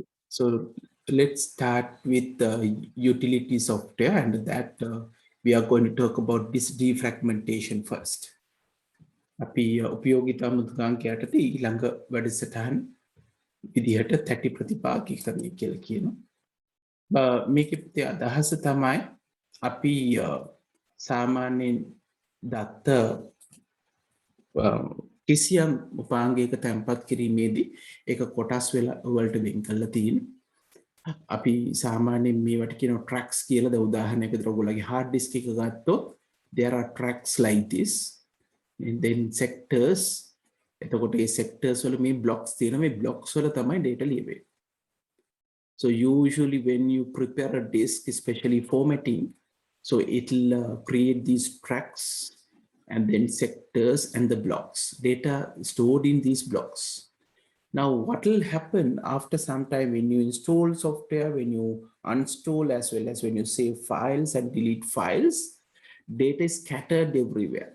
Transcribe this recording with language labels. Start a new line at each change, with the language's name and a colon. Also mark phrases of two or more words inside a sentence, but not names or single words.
English: So let's start with the utility software, and that we are going to talk about this defragmentation first.
Sinhala: අපි උපයෝගිතා මුද්‍රාංක යටතේ ඊළඟ වැඩසටහන විදිහට තැටි ප්‍රතිපාදීකරණය කියලා කියනවා. මේකේ අදහස තමයි අපි සාමාන්‍යයෙන් දත්ත කිසියම් උපාංගයක තැන්පත් කිරීමේදී ඒක කොටස් වලට වෙන් කරලා තියෙනවා. අපි සාමාන්‍යයෙන් මේවට කියනවා tracks කියලා. ද උදාහරණයක් විදිහට ඔයගොල්ලෝගේ
English: hard disk
Sinhala: එක ගත්තොත්
English: there are tracks like this, and then sectors.
Sinhala: එතකොට මේ sectors වල මේ blocks තියෙනවා. මේ blocks වල තමයි data ලියවෙන්නේ.
English: So usually when you prepare a disk, especially formatting, so it'll create these tracks and then sectors and the blocks, data stored in these blocks. Now, what will happen after some time when you install software, when you uninstall, as well as when you save files and delete files, data is scattered everywhere.